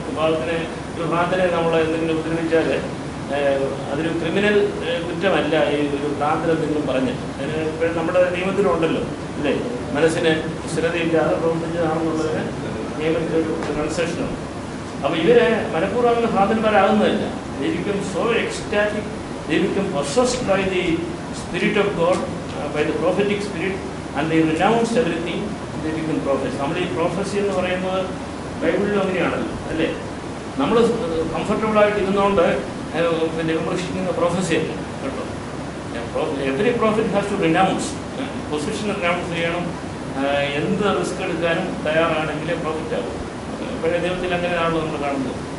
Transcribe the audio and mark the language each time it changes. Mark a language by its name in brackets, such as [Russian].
[Malayalam] അപ്പോൾ അതിന് ഒരു ഭ്രാന്തനെ നമ്മൾ എന്തെങ്കിലും ഉപദ്രവിച്ചാൽ അതൊരു ക്രിമിനൽ കുറ്റമല്ല ഈ ഒരു ഭ്രാന്തൻ എന്തെങ്കിലും പറഞ്ഞ്. അതിന് നമ്മുടെ നിയമത്തിലുണ്ടല്ലോ അല്ലേ? മനസ്സിന് സ്ഥിരതയില്ലാതെ പ്രവർത്തിച്ചതാണെന്നുള്ളതിന് നിയമത്തിൻ്റെ ഒരു കൺസെഷനാണ്. അപ്പോൾ ഇവരെ മനഃപൂർവ്വം ഹാദന്മാരാകുന്നതല്ല. [English] They become so ecstatic, they become possessed by the Spirit of God, by the prophetic spirit, and they renounce everything, they become prophets. [Malayalam] നമ്മൾ ഈ പ്രോഫസി എന്ന് പറയുന്നത് ബൈബിളിലും അങ്ങനെയാണല്ലോ അല്ലേ? നമ്മൾ കംഫർട്ടബിളായിട്ട് ഇരുന്നുകൊണ്ട് പിന്നെ വിമർശിക്കുന്ന പ്രോഫസി അല്ല കേട്ടോ. [English] every prophet has to renounce, [Malayalam] position renounce ചെയ്യണം. എന്ത് റിസ്ക് എടുക്കാനും തയ്യാറാണെങ്കിലേ പ്രോഫിറ്റ് ആകും. പഴയ ദൈവത്തിൽ അങ്ങനെയാണല്ലോ നമ്മൾ കാണുന്നത്.